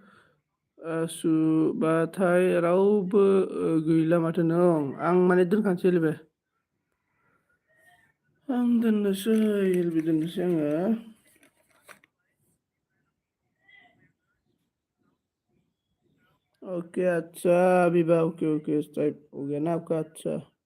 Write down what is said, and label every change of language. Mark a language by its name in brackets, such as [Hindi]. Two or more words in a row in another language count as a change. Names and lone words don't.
[Bodo] सुबाथाय रावबो गैला माथो नों आं माने दोनखानोसै एलबि आं दोननोसै एलबि दोननोसै आङो। [Hindi] ओके अच्छा विभा ओके ओके टाइप हो गया ना आपका अच्छा।